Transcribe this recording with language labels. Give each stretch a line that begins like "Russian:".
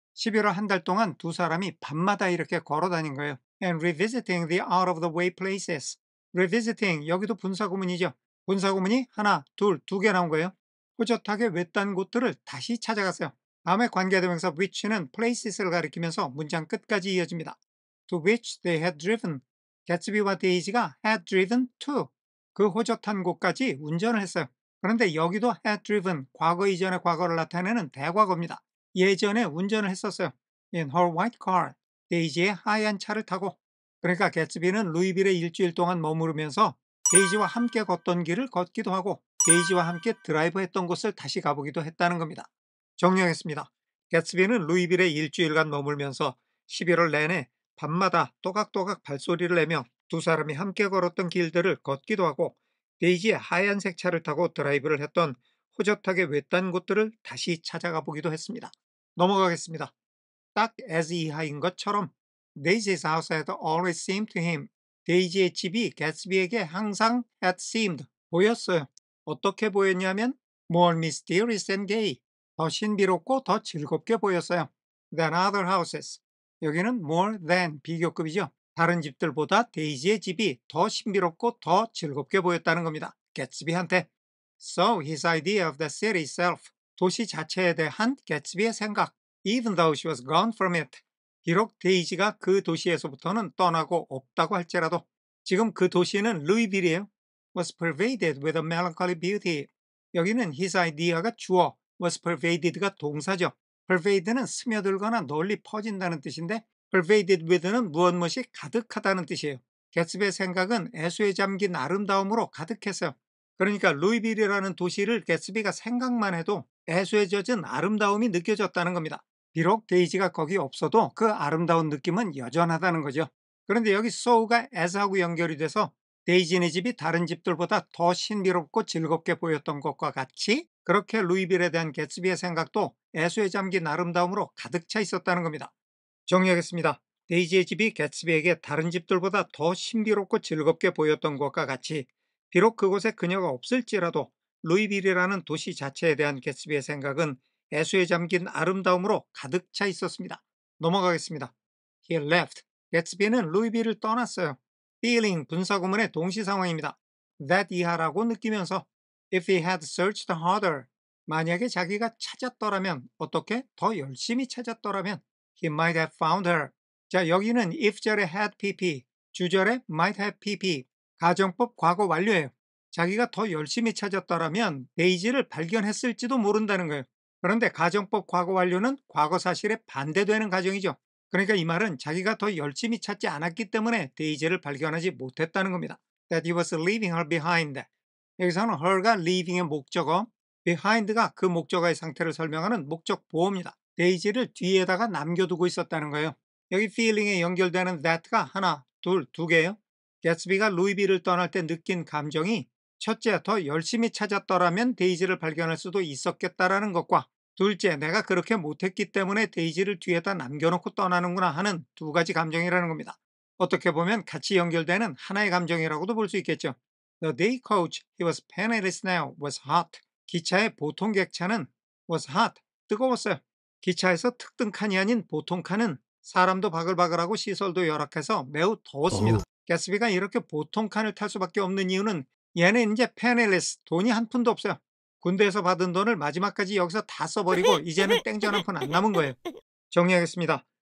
Korean: 11월 한 달 동안 두 사람이 밤마다 이렇게 걸어 다닌 거예요.
English: And revisiting the out of the way places. revisiting,
Korean: 여기도 분사구문이죠. 분사구문이 하나, 둘, 두 개 나온 거예요. 호젓하게 외딴 곳들을 다시 찾아갔어요. 다음에 관계대명사 which는 places를 가리키면서 문장 끝까지 이어집니다.
English: To which they had driven.
Korean: 개츠비와 데이지가
English: had driven to.
Korean: 그 호젓한 곳까지 운전을 했어요. 그런데 여기도 had driven, 과거 이전의 과거를 나타내는 대과거입니다. 예전에 운전을 했었어요.
English: In her white car.
Korean: 데이지의 하얀 차를 타고. 그러니까 개츠비는 루이빌에 일주일 동안 머무르면서 데이지와 함께 걷던 길을 걷기도 하고 데이지와 함께 드라이브했던 곳을 다시 가보기도 했다는 겁니다. 정리하겠습니다. 개츠비는 루이빌에 일주일간 머물면서 11월 내내 밤마다 또각또각 발소리를 내며 두 사람이 함께 걸었던 길들을 걷기도 하고 데이지의 하얀색 차를 타고 드라이브를 했던 호젓하게 외딴 곳들을 다시 찾아가 보기도 했습니다. 넘어가겠습니다.
English: 딱 as
Korean: 이하인 것처럼
English: Daisy's house had always seemed to him.
Korean: 데이지의 집이 개츠비에게 항상 had seemed, 보였어요. 어떻게 보였냐면
English: more mysterious and gay,
Korean: 더 신비롭고 더 즐겁게 보였어요.
English: than other houses.
Korean: 여기는
English: more than
Korean: 비교급이죠. 다른 집들보다 데이지의 집이 더 신비롭고 더 즐겁게 보였다는 겁니다. 개츠비한테.
English: So his idea of the city itself,
Korean: 도시 자체에 대한 개츠비의 생각,
English: even though she was gone from it,
Korean: 비록 데이지가 그 도시에서부터는 떠나고 없다고 할지라도 지금 그 도시는 루이빌이에요.
English: was pervaded with a melancholy beauty.
Korean: 여기는 his idea가 주어, was pervaded가 동사죠. pervade는 스며들거나 널리 퍼진다는 뜻인데 pervaded with는 무엇이 가득하다는 뜻이에요. 개츠비의 생각은 애수에 잠긴 아름다움으로 가득했어요. 그러니까 루이빌이라는 도시를 개츠비가 생각만 해도 애수에 젖은 아름다움이 느껴졌다는 겁니다. 비록 데이지가 거기 없어도 그 아름다운 느낌은 여전하다는 거죠. 그런데 여기 so가 as하고 연결이 돼서 데이지네 집이 다른 집들보다 더 신비롭고 즐겁게 보였던 것과 같이 그렇게 루이빌에 대한 개츠비의 생각도 애수에 잠긴 아름다움으로 가득 차 있었다는 겁니다. 정리하겠습니다. 데이지의 집이 개츠비에게 다른 집들보다 더 신비롭고 즐겁게 보였던 것과 같이 비록 그곳에 그녀가 없을지라도 루이빌이라는 도시 자체에 대한 개츠비의 생각은 애수에 잠긴 아름다움으로 가득 차 있었습니다. 넘어가겠습니다.
English: He left.
Korean: 개츠비는 루이빌을 떠났어요.
English: feeling
Korean: 분사구문의 동시 상황입니다.
English: that
Korean: 이하라고 느끼면서
English: if he had searched harder,
Korean: 만약에 자기가 찾았더라면, 어떻게? 더 열심히 찾았더라면
English: he might have found her.
Korean: 자, 여기는 if 절에 had pp, 주절에 might have pp, 가정법 과거 완료예요. 자기가 더 열심히 찾았더라면 데이지를 발견했을지도 모른다는 거예요. 그런데 가정법 과거 완료는 과거 사실에 반대되는 가정이죠. 그러니까 이 말은 자기가 더 열심히 찾지 않았기 때문에 데이지를 발견하지 못했다는 겁니다.
English: That he was leaving her behind.
Korean: 여기서는 her가 leaving의 목적어, behind가 그 목적어의 상태를 설명하는 목적 보어입니다. 데이지를 뒤에다가 남겨두고 있었다는 거예요. 여기 feeling에 연결되는 that가 하나, 둘, 두 개예요. 개츠비가 루이비를 떠날 때 느낀 감정이 첫째, 더 열심히 찾았더라면 데이지를 발견할 수도 있었겠다라는 것과 둘째, 내가 그렇게 못했기 때문에 데이지를 뒤에다 남겨놓고 떠나는구나 하는 두 가지 감정이라는 겁니다. 어떻게 보면 같이 연결되는 하나의 감정이라고도 볼 수 있겠죠.
English: The day coach, he was penniless now, was hot.
Korean: 기차의 보통 객차는
English: was hot,
Korean: 뜨거웠어요. 기차에서 특등 칸이 아닌 보통 칸은 사람도 바글바글하고 시설도 열악해서 매우 더웠습니다. 개츠비가 이렇게 보통 칸을 탈 수밖에 없는 이유는 얘는 이제 penniless, 돈이 한 푼도 없어요. 군대에서 받은 돈을 마지막까지 여기서 다 써버리고 이제는 땡전 한 푼 안 남은 거예요. 정리하겠습니다.